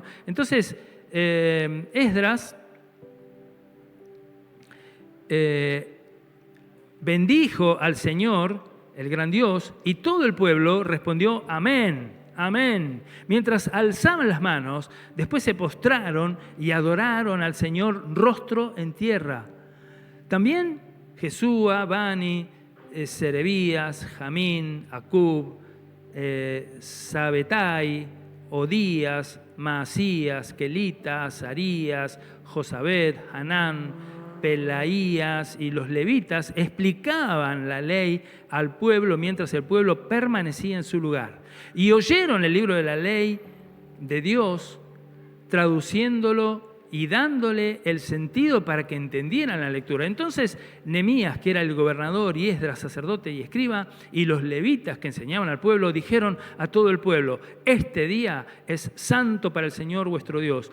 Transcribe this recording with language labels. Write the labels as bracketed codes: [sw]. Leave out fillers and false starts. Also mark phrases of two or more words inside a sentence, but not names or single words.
[es] Entonces, Esdras bendijo al Señor, el gran Dios, y todo el pueblo respondió amén, amén. Mientras alzaban las manos, después se postraron y adoraron al Señor rostro en tierra. También Jesúa, Bani, Serebías, Jamín, Acub, Sabetai, Odías, Maasías, Kelita, Azarías, Josabed, Hanán, Pelaías y los levitas explicaban la ley al pueblo mientras el pueblo permanecía en su lugar. Y oyeron el libro de la ley de Dios, traduciéndolo y dándole el sentido para que entendieran la lectura. Entonces Nehemías, que era el gobernador, y Esdras, sacerdote y escriba, y los levitas que enseñaban al pueblo, dijeron a todo el pueblo: este día es santo para el Señor vuestro Dios.